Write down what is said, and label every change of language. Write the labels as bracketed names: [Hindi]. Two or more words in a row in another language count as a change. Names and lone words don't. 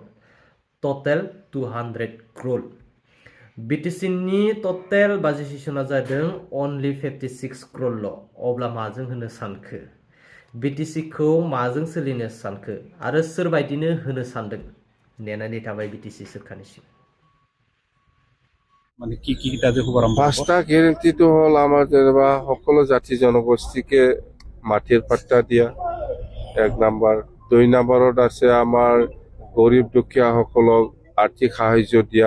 [Bodo] टटेल 200 क्र'र। बिटिसिनि टटेल बाजेट सेसना जादों अनलि 56 क्र'रल'। अब्ला माजों होनो सानखो? बिटिसिखौ माजों सोलिनो सानखो आरो सोरबायदिनो होनो सानदों? नेनानै थाबाय बिटिसि सोरखारनिसिम। [Assamese] মানে কি এটা যে শুভাৰম্ভ হ'ব। পাঁচটা গ্যারেন্টিটো হ'ল আমাৰ যেনিবা সকলো জাতি জনগোষ্ঠীকে মাটিৰ পাট্টা দিয়া 1 নাম্বাৰ। 2 নাম্বাৰত আছে আমাৰ গৰীব দুখীয়াসকলক আৰ্থিক সাহায্য দিয়া।